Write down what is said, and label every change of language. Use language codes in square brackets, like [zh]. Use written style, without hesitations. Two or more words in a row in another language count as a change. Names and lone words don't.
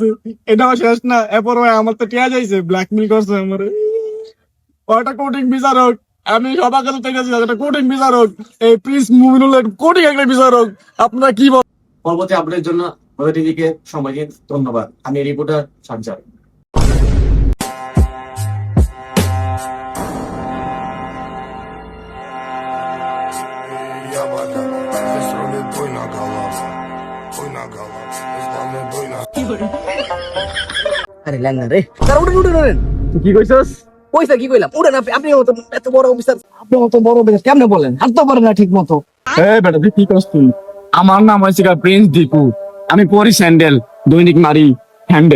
[bn] এটাও শেষ না, এরপর ও আমার তো টিয়া যাইছে, ব্ল্যাকমেল করছে আমার। ওটা কোটিং বিচারক, আমি সবার কাছে থেকে আছি একটা কোটিং বিচারক, এই প্রিন্স মুমিনুলের কোটিং একটা বিচারক। আপনারা কি বলেন? পরবর্তী আপডেটের জন্য আমাদের টিভিকে সময় দিন। ধন্যবাদ। আমি রিপোর্টার সাজ্জাদ। [ru] Я вода, здесь рулит буйна голова, главное буйна. [bn] আরে লেন না রে, তার উঠেন। তুই কি কইছস? পয়সা কি কইলাম? উঠেন আপনি এত বড় অফিসার, আপনি অত বড় অফিসার কেমনে বলেন? হাঁটতে পারেন না ঠিক মতো। এই বেটা তুই কি করছ তুই? আমার নাম হচ্ছে প্রিন্স দীপু, আমি পরি স্যান্ডেল, দৈনিক মারি হ্যান্ডেল।